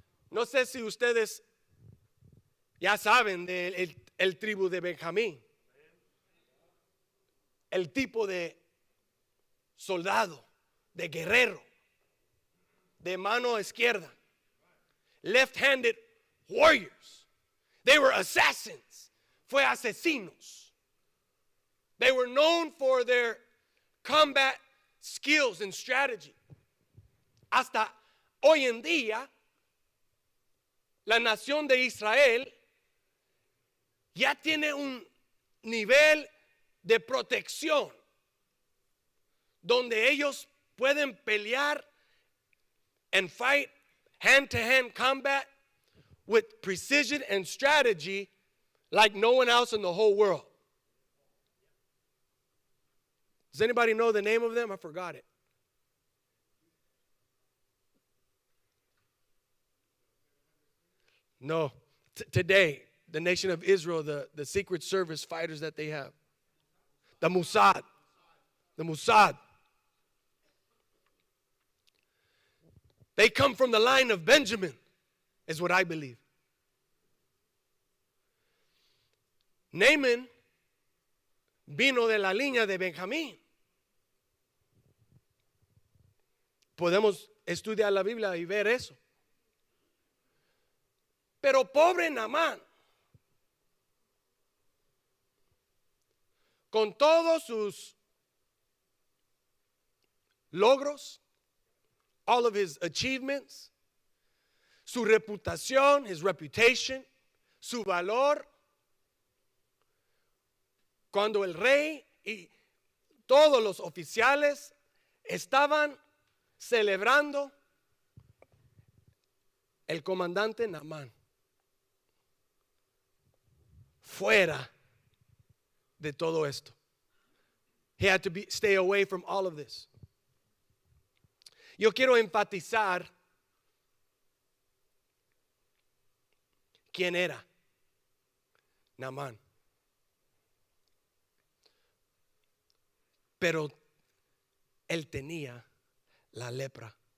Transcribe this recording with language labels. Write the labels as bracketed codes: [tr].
[es] No sé si ustedes ya saben del tribu de Benjamín. El tipo de soldado, de guerrero, de mano izquierda, [en] left-handed warriors. They were assassins. [es] Fue asesinos. [en] They were known for their combat skills and strategy. [es] Hasta hoy en día, la nación de Israel ya tiene un nivel de protección donde ellos pueden pelear [en] and fight hand-to-hand combat with precision and strategy like no one else in the whole world. Does anybody know the name of them? I forgot it. No. Today, the nation of Israel, the Secret Service fighters that they have. The Mossad. The Mossad. They come from the line of Benjamin, is what I believe. [es] Naaman vino de la línea de Benjamín. Podemos estudiar la Biblia y ver eso. Pero pobre Naamán, con todos sus logros, [en] all of his achievements, [es] su reputación, [en] his reputation, [es] su valor, cuando el rey y todos los oficiales estaban celebrando, el comandante Naamán fuera de todo esto. [en] He had to stay away from all of this. [es] Yo quiero enfatizar quién era Naamán. Pero él tenía la lepra.